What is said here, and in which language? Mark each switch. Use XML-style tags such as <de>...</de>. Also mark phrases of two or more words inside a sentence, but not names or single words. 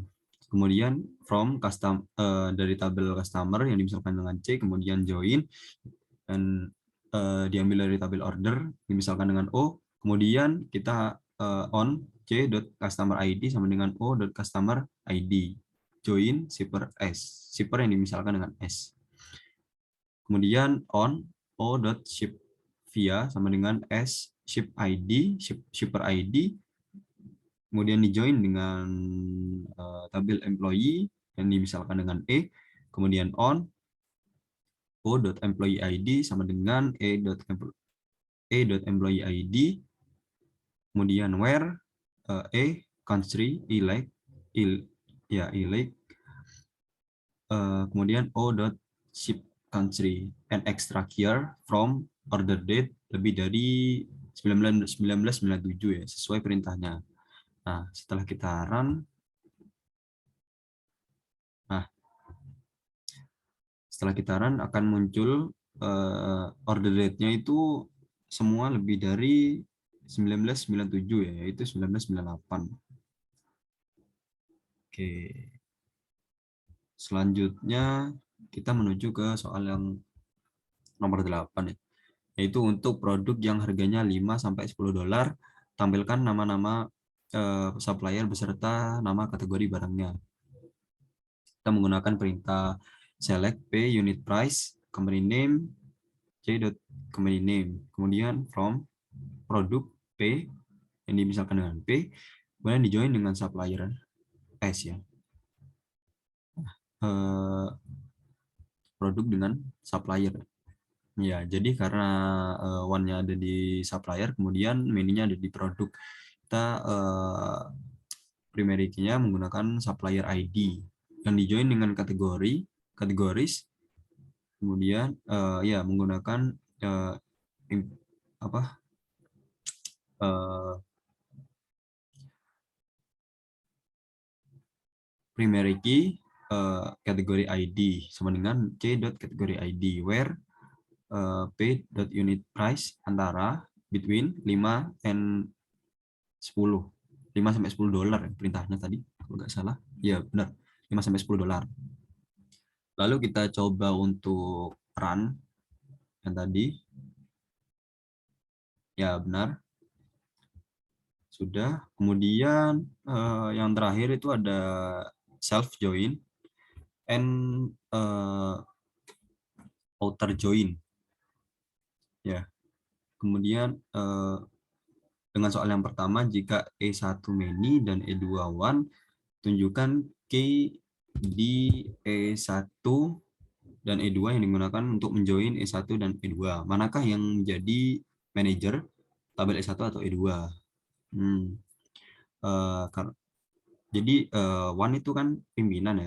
<id>Kemudian</id> <en>from custom</en> <id>dari tabel customer yang dimisalkan dengan C, kemudian join dan diambil dari tabel order dimisalkan dengan O, kemudian kita</id> <en>on c.customer id</en> <id>sama dengan</id> <en>o.customer id, join shipper S, shipper</en> <id>yang dimisalkan dengan S. Kemudian</id> <en>on o.ship via</en> <id>sama dengan</id> <en>S ship ID, shipper ID,</en> <id>kemudian di join dengan tabel employee yang dimisalkan dengan E, kemudian</id> <en>on o.employee ID</en> <id>sama dengan</id> <en>e.employee ID,</en> <id>kemudian</id> <en>where country elect</en> <id>kemudian</id> <en>o.ship country and extract year from order date</en> <id>lebih dari 1997 ya, sesuai perintahnya. Nah, setelah kita run, akan muncul</id> <en>order date-</en> <id>nya itu semua lebih dari 1997 ya, yaitu 1998. Oke. Selanjutnya kita menuju ke soal yang nomor 8 ya, yaitu untuk produk yang harganya 5-10 dolar, tampilkan nama-nama supplier beserta nama kategori barangnya. Kita menggunakan perintah</id> <en>select p unit price, company name, c.company name,</en> <id>kemudian from produk P yang dimisalkan dengan P, kemudian di join dengan supplier S ya. Produk dengan supplier. Ya, jadi karena one-nya ada di supplier, kemudian menu-nya ada di produk. Kita</id> <en>primary key-</en> <id>nya menggunakan supplier ID yang di join dengan kategoris, kemudian ya menggunakan</id> <en>primary key</en> <id>kategori ID sama dengan</id> <en>c.category ID where p.unit price</en> <id>antara</id> <en>between 5 and 10.</en> <id>5 sampai 10 dolar perintahnya tadi kalau nggak salah. Ya, benar. 5 sampai 10 dolar. Lalu kita coba untuk run yang tadi. Ya, benar. Sudah. Kemudian yang terakhir itu ada</id> <en>self join and outer join.</en> <id>Ya. Kemudian dengan soal yang pertama, jika E1 many dan E2 one, tunjukkan key di E1 dan E2 yang digunakan untuk menjoin E1 dan E2. Manakah yang menjadi manajer tabel E1 atau E2? Jadi one itu kan pimpinan ya.</id>